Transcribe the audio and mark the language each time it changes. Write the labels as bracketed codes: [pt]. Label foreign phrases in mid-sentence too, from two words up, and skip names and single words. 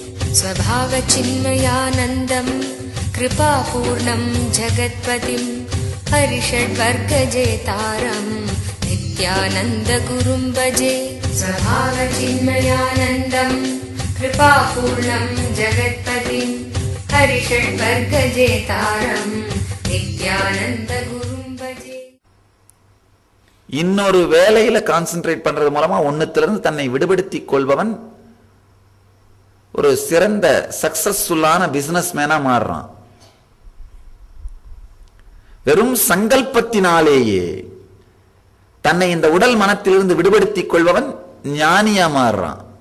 [sa] स्वभावचिन्मयानन्दम् कृपापूर्णं जगत्पतिं हरिषड्वर्गजेतारम् नित्यानन्दगुरुं भजे। स्वभावचिन्मयानन्दम् कृपापूर्णं जगत्पतिं हरिषड्वर्गजेतारम् नित्यानन्दगुरुं भजे. [ta] இன்னொரு வேலையில கான்சென்ட்ரேட் பண்றது மூலமா ஒன்னுத்திலிருந்து தன்னை விடுபடுத்திக் கொள்பவன் ஒரு சிறந்த சக்சஸ்ஃபுல்லான [en] business man [ta] மாறுறான். வெறும் சங்கல்பத்தினாலேயே தன்னை இந்த உடல் மனத்திலிருந்து விடுபடுத்திக் கொள்பவன் ஞானியா மாறுறான்.